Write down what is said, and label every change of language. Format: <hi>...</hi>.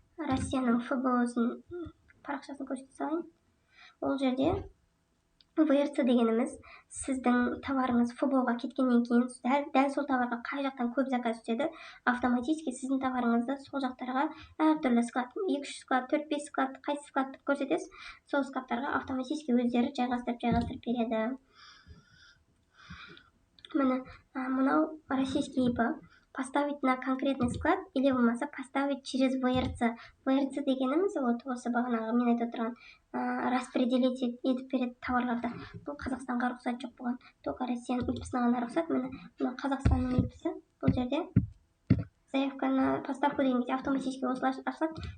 <kk>Россияның ФБО-сын парақшасын көрсете салайын. Ол жерде ВРЦ дегеніміз сіздің товарыңыз ФБОға кеткеннен кейін дәл сол товарға қай жақтан көп заказ түседі, автоматически сіздің товарыңызды сол жақтарға әртүрлі склад, 2-3 склад, 4-5 склад, қайсы складты көрсетесіз, сол складтарға автоматически өздері жайғастырып береді. міне мынау</kk> <ru>российский</ru> <kk>ИП.</kk> <ru>Поставить на конкретный склад или</ru> <kk>болмаса</kk> <ru>поставить через ВРЦ.</ru> <kk>ВРЦ дегеніміз</kk> <ru>вот</ru> <kk>осы бағанағы мен айтып отырған распределить етіп береді тауарларды. Бұл Қазақстанға рұқсат жоқ болған.</kk> <ru>Только</ru> <kk>Россияның ИП-сына ғана рұқсат. Мына Қазақстанның ИП-сы. Бұл жерде заявка на поставку деген кезде автоматически осылай ашылады.</kk>